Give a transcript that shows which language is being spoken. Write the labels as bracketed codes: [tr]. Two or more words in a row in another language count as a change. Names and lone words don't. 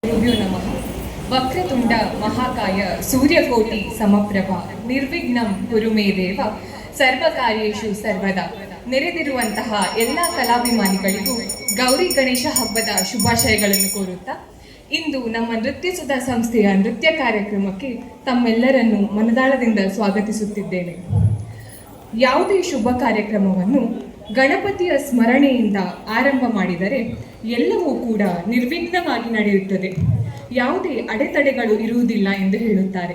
[sa] ಗುರುಭ್ಯೋ ನಮಃ. ವಕ್ರತುಂಡ ಮಹಾಕಾಯ ಸೂರ್ಯಕೋಟಿ ಸಮಪ್ರಭ ನಿರ್ವಿಘ್ನಂ ಕುರು ಮೇ ದೇವ ಸರ್ವಕಾರ್ಯೇಷು ಸರ್ವದಾ. [kn] ನೆರೆದಿರುವಂತಹ ಎಲ್ಲ ಕಲಾಭಿಮಾನಿಗಳಿಗೂ ಗೌರಿ ಗಣೇಶ ಹಬ್ಬದ ಶುಭಾಶಯಗಳನ್ನು ಕೋರುತ್ತಾ ಇಂದು ನಮ್ಮ ನೃತ್ಯಸುಧಾ ಸಂಸ್ಥೆಯ ನೃತ್ಯ ಕಾರ್ಯಕ್ರಮಕ್ಕೆ ತಮ್ಮೆಲ್ಲರನ್ನು ಮನದಾಳದಿಂದ ಸ್ವಾಗತಿಸುತ್ತಿದ್ದೇನೆ. ಯಾವುದೇ ಶುಭ ಕಾರ್ಯಕ್ರಮವನ್ನು ಗಣಪತಿಯ ಸ್ಮರಣೆಯಿಂದ ಆರಂಭ ಮಾಡಿದರೆ ಎಲ್ಲವೂ ಕೂಡ ನಿರ್ವಿಘ್ನವಾಗಿ ನಡೆಯುತ್ತದೆ, ಯಾವುದೇ ಅಡೆತಡೆಗಳು ಇರುವುದಿಲ್ಲ ಎಂದು ಹೇಳುತ್ತಾರೆ.